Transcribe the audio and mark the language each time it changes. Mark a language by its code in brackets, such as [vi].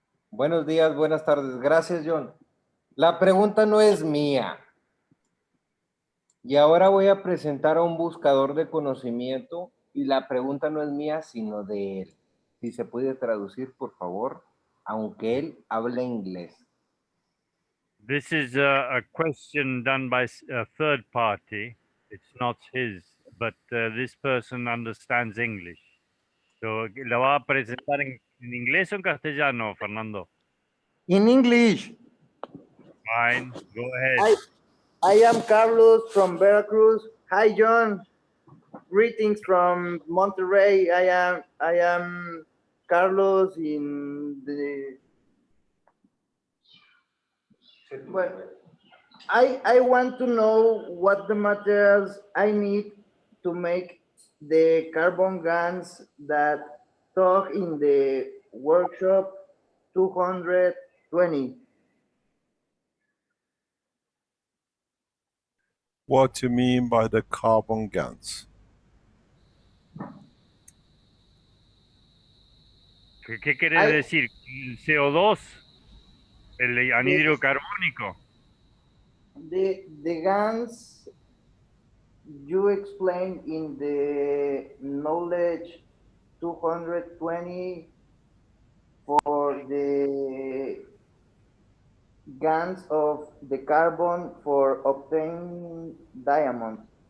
[es] Buenos días, buenas tardes. Gracias, John. La pregunta no es mía. Y ahora voy a presentar a un buscador de conocimiento y la pregunta no es mía, sino de él. Si se puede traducir, por favor, aunque él hable inglés. [en] This is a question done by a third party. It's not his, but this person understands English. [es] So, ¿lo va a presentar en inglés o en castellano, Fernando? [en] In English. Fine, go ahead. I am Carlos from Veracruz. Hi, John. Greetings from Monterrey. I am Carlos in the. Well, I want to know what the materials I need to make the carbon guns that talk in the workshop 220. What do you mean by the carbon guns? [es] ¿Qué querés decir? ¿El CO2? ¿El anhídrido carbónico? [en] The guns you explained in the knowledge 220 for the guns of the carbon for obtaining diamonds.